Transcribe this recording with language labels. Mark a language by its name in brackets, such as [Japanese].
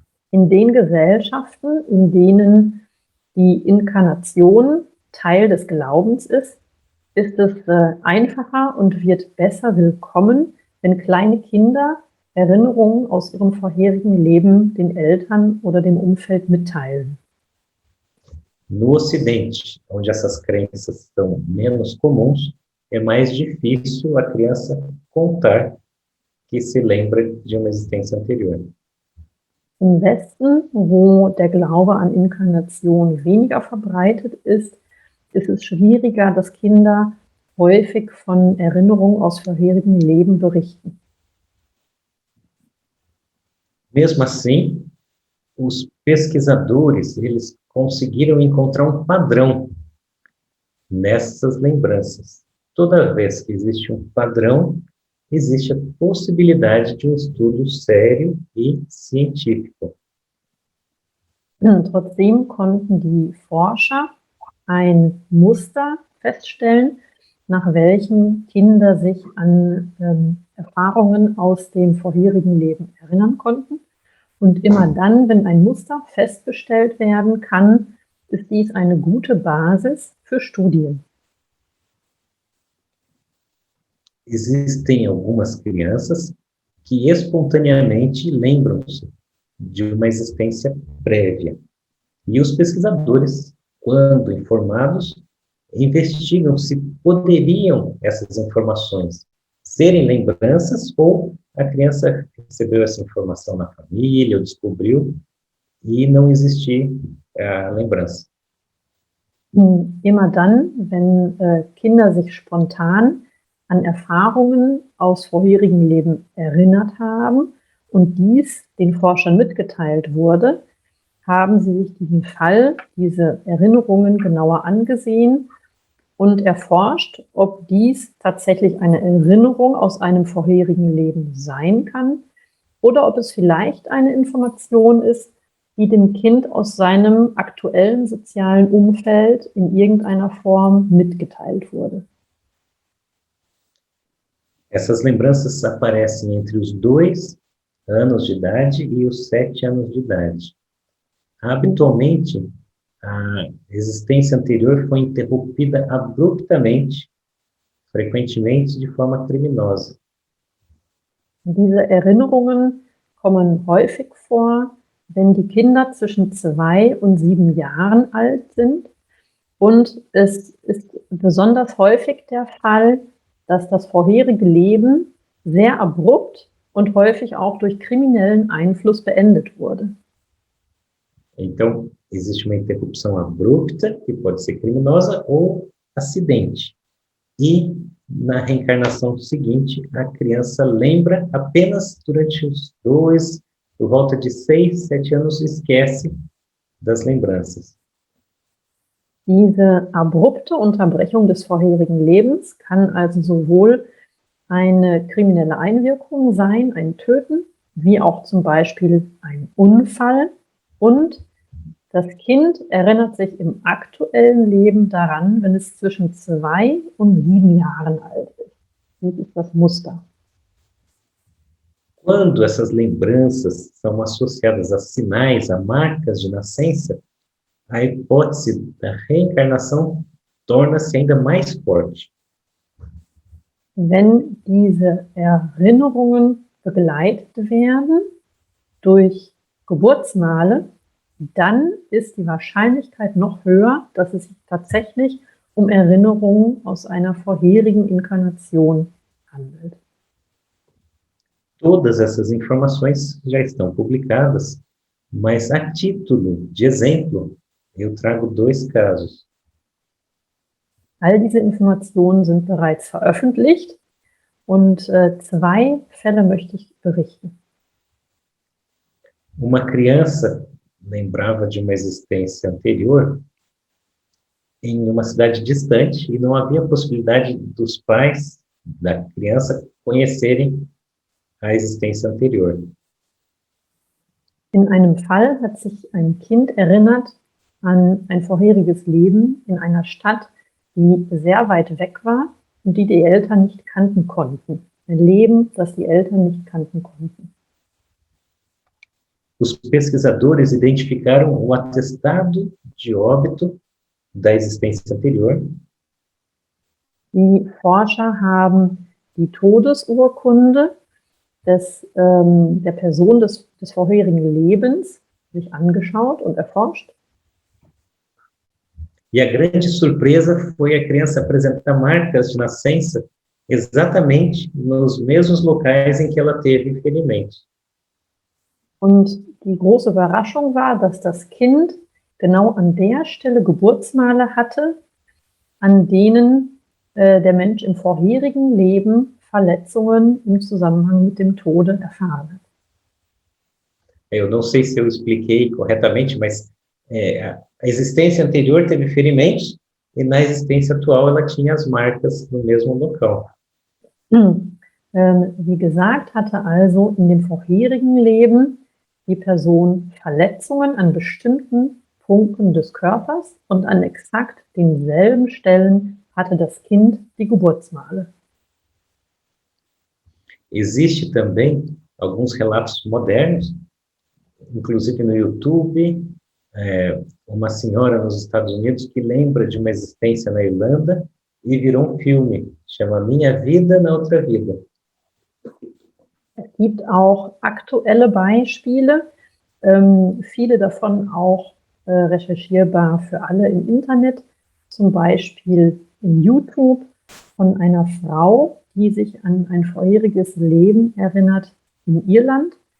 [German] In den Gesellschaften, in denen die Inkarnation Teil des Glaubens ist es einfacher und wird besser willkommen, wenn kleine Kinder Erinnerungen aus ihrem vorherigen Leben den Eltern oder dem Umfeld mitteilen. [Portuguese] No Ocidente, onde essas crenças são menos comuns, é mais difícil a criança contar que se lembra de uma existência anterior. [German] Im Westen, wo der Glaube an Inkarnation weniger verbreitet ist, ist es schwieriger, dass Kinder häufig von Erinnerungen aus vorherigen Leben berichten. [Portuguese] Mesmo assim, os pesquisadores, eles conseguiram encontrar padrão nessas lembranças. Toda vez que existe padrão, existe a possibilidade de estudo sério e científico. [German] Trotzdem konnten die Forscher ein Muster feststellen, nach welchem Kinder sich an Erfahrungen aus dem vorherigen Leben erinnern konnten. Und immer dann, wenn ein Muster festgestellt werden kann, ist dies eine gute Basis für Studien. [Portuguese] Existem algumas crianças que espontaneamente lembram-se de uma existência prévia. E os pesquisadores, quando informados, investigam se poderiam essas informações serem lembranças ou a criança recebeu essa informação na família, ou descobriu, e não existir a lembrança. [German] Immer dann, wenn Kinder sich spontan an Erfahrungen aus vorherigen Leben erinnert haben und dies den Forschern mitgeteilt wurde, haben sie sich diesen Fall, diese Erinnerungen genauer angesehen und erforscht, ob dies tatsächlich eine Erinnerung aus einem vorherigen Leben sein kann oder ob es vielleicht eine Information ist, die dem Kind aus seinem aktuellen sozialen Umfeld in irgendeiner Form mitgeteilt wurde. [Portuguese] Essas lembranças aparecem entre os 2 anos de idade e os 7 anos de idade. Habitualmente, a existência anterior foi interrompida abruptamente, frequentemente de forma criminosa. [German] Diese Erinnerungen kommen häufig vor, wenn die Kinder zwischen 2 und 7 Jahren alt sind. Und es ist besonders häufig der Fall, dass das vorherige Leben sehr abrupt und häufig auch durch kriminellen Einfluss beendet wurde. [Portuguese] Então, existe uma interrupção abrupta, que pode ser criminosa, ou acidente. E, na reencarnação seguinte, a criança lembra apenas durante os 2, por volta de 6, 7 anos, esquece das lembranças. [German] Diese abrupte Unterbrechung des vorherigen Lebens kann also sowohl eine kriminelle Einwirkung sein, ein Töten, wie auch zum Beispiel ein Unfall. Und das Kind erinnert sich im aktuellen Leben daran, wenn es zwischen 2 und 7 Jahren alt ist. Dies ist das Muster. [Portuguese] Quando essas lembranças são associadas a sinais, a marcas de nascença, a hipótese da reencarnação torna-se ainda mais forte. [German] Wenn diese Erinnerungen begleitet werden durch Geburtsmale, dann ist die Wahrscheinlichkeit noch höher, dass es sich tatsächlich um Erinnerungen aus einer vorherigen Inkarnation handelt. [Portuguese] Todas essas informações já estão publicadas, mas a título de exemplo, eu trago 2 casos. [German] All diese Informationen sind bereits veröffentlicht und 2 Fälle möchte ich berichten. [Portuguese] Uma criança lembrava de uma existência anterior em uma cidade distante e não havia possibilidade dos pais da criança conhecerem a existência anterior. [German] In einem Fall hat sich ein Kind erinnert an ein vorheriges Leben in einer Stadt, die sehr weit weg war und die Eltern nicht kannten konnten. Ein Leben, das die Eltern nicht kannten konnten. [Portuguese] Os pesquisadores identificaram o atestado de óbito da existência anterior. [German] Die Forscher haben die Todesurkunde der Person des vorherigen Lebens sich angeschaut und erforscht. [Portuguese] E a grande surpresa foi a criança apresentar marcas de nascença exatamente nos mesmos locais em que ela teve ferimento. [German] Und die große Überraschung war, dass das Kind genau an der Stelle Geburtsmale hatte, an denen der Mensch im vorherigen Leben Verletzungen im Zusammenhang mit dem Tode erfahren hat. [Portuguese] Eu não sei se eu expliquei corretamente, mas a existência anterior teve ferimentos e na existência atual ela tinha as marcas no mesmo local. [German] Wie gesagt, hatte also in dem vorherigen Leben die Person Verletzungen an bestimmten Punkten des Körpers und an exakt denselben Stellen hatte das Kind die Geburtsmale. [Portuguese] Existe também alguns relatos modernos, inclusive no YouTube, uma senhora nos Estados Unidos que lembra de uma existência na Irlanda e virou um filme, chama Minha Vida na Outra Vida. [German] Es gibt auch aktuelle Beispiele, viele davon auch recherchierbar für alle im Internet, zum Beispiel in YouTube von einer Frau, die sich an ein vorheriges Leben erinnert in Irland.